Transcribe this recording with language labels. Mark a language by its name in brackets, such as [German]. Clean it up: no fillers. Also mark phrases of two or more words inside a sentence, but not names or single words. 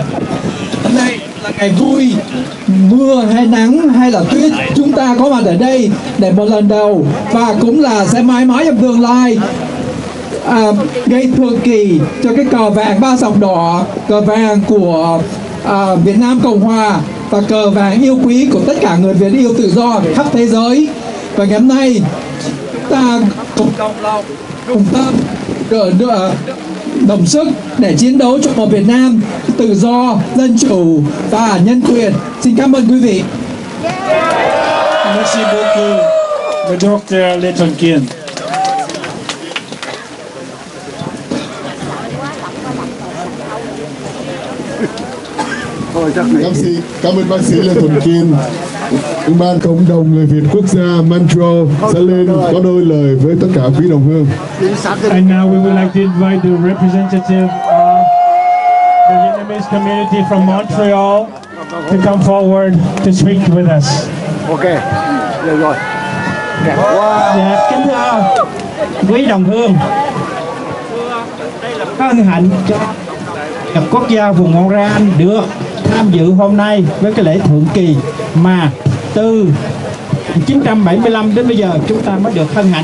[Vietnamese] Hôm nay là ngày vui, mưa hay nắng hay là tuyết, chúng ta có mặt ở đây để một lần đầu và cũng là sẽ mãi mãi trong tương lai gây thường kỳ cho cái cờ vàng 3 dòng đỏ, cờ vàng của Việt Nam Cộng Hòa và cờ vàng yêu quý của tất cả người Việt yêu tự do khắp thế giới. Và ngày hôm nay ta cùng đồng lòng, cùng tâm, đồng sức để chiến đấu cho một Việt Nam tự do, dân chủ và nhân quyền. Xin cảm ơn quý vị. [French] Merci beaucoup, le docteur Lê Thuận Kiên. [Vietnamese] Cảm ơn bác sĩ Lê Thuận Kiên. Ban cộng đồng người Việt quốc gia Montreal sẽ lên có đôi lời với tất cả quý đồng hương. [English] And now we would like to invite the representative of the Vietnamese community from Montreal to come forward to speak with us. [Vietnamese] Ok, được rồi. Dạ, kính thưa quý đồng hương, hân hạnh cho quốc gia vùng Montreal được tham dự hôm nay với cái lễ thượng kỳ mà từ 1975 đến bây giờ chúng ta mới được hân hạnh.